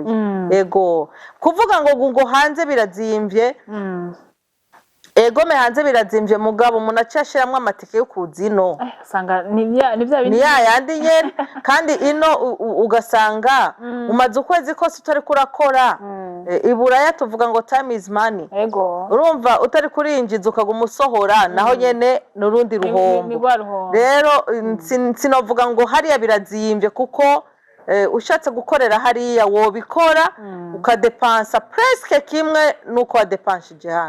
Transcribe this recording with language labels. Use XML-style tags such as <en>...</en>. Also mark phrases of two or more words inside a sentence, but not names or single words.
<rn>Kuvuga ngo hanze birazimvye hanze birazimvye mugabo umuntu acashiramwe amatike yo kuzino sanga ni yandi nyene kandi ino ugasanga umaze ukwezi kose utari kurakora iburaya tuvuga ngo</rn> <en>time is money.</en> <rn>Urumva utari kurinjiza ukaguma usohora naho nyene n'urundi ruhombo. Rero sinovuga ngo hariya birazimvye kuko ushatse gukorera hariya wobikora ukadepansa presque kimwe nuko wadepanshije hano.</rn>